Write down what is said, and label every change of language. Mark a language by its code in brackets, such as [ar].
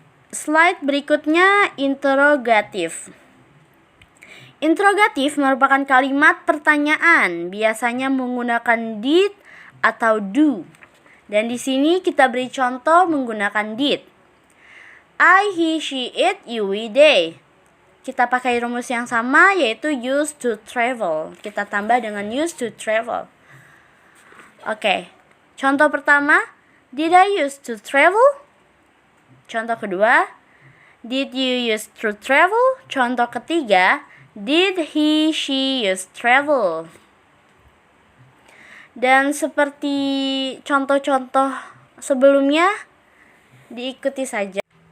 [id] Slide berikutnya interrogatif. Interrogatif merupakan kalimat pertanyaan, biasanya menggunakan did atau do. Dan di sini kita beri contoh menggunakan did. [en] I, he, she, it, you, we, they. [id] Kita pakai rumus yang sama yaitu [en] used to travel. [id] Kita tambah dengan [en] used to travel. [id] Oke. Contoh pertama, [en] did I used to travel? [id] Contoh kedua, [en] did you used to travel? [id] Contoh ketiga, [en] did he, she used to travel? [id] Dan seperti contoh-contoh sebelumnya, diikuti saja.